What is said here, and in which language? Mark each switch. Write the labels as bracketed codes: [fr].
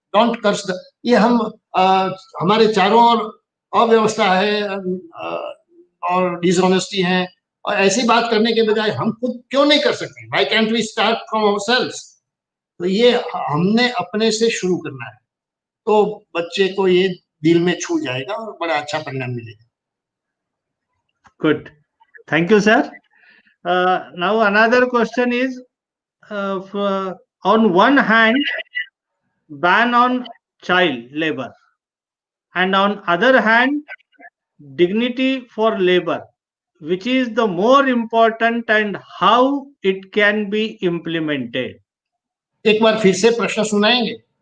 [en] don't curse the, [hi] ये हम हमारे चारों ओर अव्यवस्था है और डिसऑनेस्टी है, और ऐसी बात करने के बजाय हम खुद क्यों नहीं कर सकते? [en] Why can't we start from ourselves? [hi] तो ये हमने अपने से शुरू करना है, तो बच्चे को ये दिल में छू जाएगा और बड़ा अच्छा परिणाम मिलेगा। [en] Good. Thank you, sir. Now another question is, on one hand, ban on child labor, and on other hand, dignity for labor, which is the more important and how it can be implemented. [hi] एक बार फिर से प्रश्न सुनाएंगे?